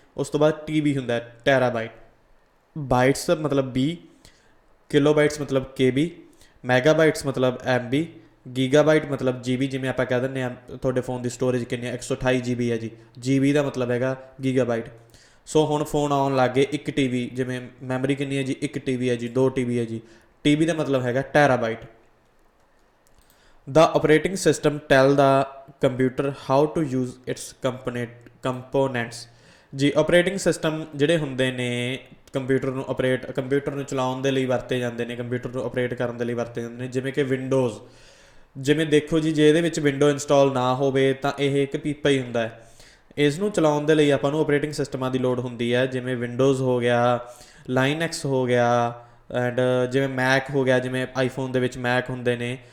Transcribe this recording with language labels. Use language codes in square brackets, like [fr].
[pa] ਉਸ ਤੋਂ ਬਾਅਦ TB ਹੁੰਦਾ ਟੈਰਾਬਾਈਟ। ਬਾਈਟਸ ਮਤਲਬ B, ਕਿਲੋਬਾਈਟਸ ਮਤਲਬ KB, ਮੈਗਾਬਾਈਟਸ ਮਤਲਬ MB, ਗੀਗਾਬਾਈਟ ਮਤਲਬ GB। ਜਿਵੇਂ ਆਪਾਂ ਕਹਿ ਦਿੰਦੇ ਹਾਂ ਤੁਹਾਡੇ ਫੋਨ ਦੀ ਸਟੋਰੇਜ ਕਿੰਨੀ ਹੈ, 128 GB ਹੈ ਜੀ। GB ਦਾ ਮਤਲਬ ਹੈਗਾ ਗੀਗਾਬਾਈਟ। ਸੋ ਹੁਣ ਫੋਨ ਆਉਣ ਲੱਗ ਗਏ 1 TB, ਜਿਵੇਂ ਮੈਮਰੀ ਕਿੰਨੀ ਹੈ ਜੀ, 1 TB ਹੈ ਜੀ, 2 TB ਹੈ ਜੀ। TB ਦਾ ਮਤਲਬ ਹੈਗਾ ਟੈਰਾਬਾਈਟ। [en] The operating system tell the computer how to use its components। [pa] ਜੀ ਆਪਰੇਟਿੰਗ ਸਿਸਟਮ ਜਿਹੜੇ ਹੁੰਦੇ ਨੇ ਕੰਪਿਊਟਰ ਨੂੰ ਚਲਾਉਣ ਦੇ ਲਈ ਵਰਤੇ ਜਾਂਦੇ ਨੇ, ਕੰਪਿਊਟਰ ਨੂੰ ਆਪਰੇਟ ਕਰਨ ਦੇ ਲਈ ਵਰਤੇ ਜਾਂਦੇ ਨੇ। ਜਿਵੇਂ ਕਿ ਵਿੰਡੋਜ਼, ਜਿਵੇਂ ਦੇਖੋ ਜੀ, ਜੇ ਇਹਦੇ ਵਿੱਚ ਵਿੰਡੋ ਇੰਸਟਾਲ ਨਾ ਹੋਵੇ ਤਾਂ ਇਹ ਇੱਕ ਪੀਪਾ ਹੀ ਹੁੰਦਾ ਹੈ। ਇਸ ਨੂੰ ਚਲਾਉਣ ਦੇ ਲਈ ਆਪਾਂ ਨੂੰ ਆਪਰੇਟਿੰਗ ਸਿਸਟਮਾਂ ਦੀ ਲੋੜ ਹੁੰਦੀ ਹੈ, ਜਿਵੇਂ ਵਿੰਡੋਜ਼ ਹੋ ਗਿਆ, ਲਾਈਨੈਕਸ ਹੋ ਗਿਆ, ਐਂਡ ਜਿਵੇਂ ਮੈਕ ਹੋ ਗਿਆ, ਜਿਵੇਂ ਆਈਫੋਨ ਦੇ ਵਿੱਚ ਮੈਕ ਹੁੰਦੇ ਨੇ।